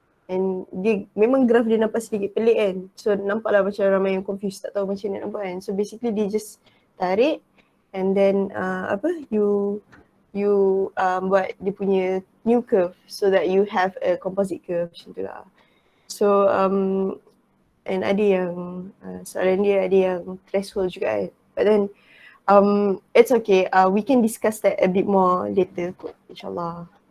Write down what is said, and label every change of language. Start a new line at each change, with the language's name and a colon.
English: And
Malay: dia memang graf dia nampak sedikit pelik kan.
English: So
Malay: nampaklah macam ramai yang
English: confused,
Malay: tak tahu macam mana nampak kan.
English: So basically dia just tarik and then you
Malay: buat dia punya
English: new curve so that you have a composite curve
Malay: macam tu lah.
English: So and
Malay: ada yang soalan dia ada yang threshold juga kan.
English: But then it's okay. We can discuss that a bit more later
Malay: kot,
English: insyaAllah.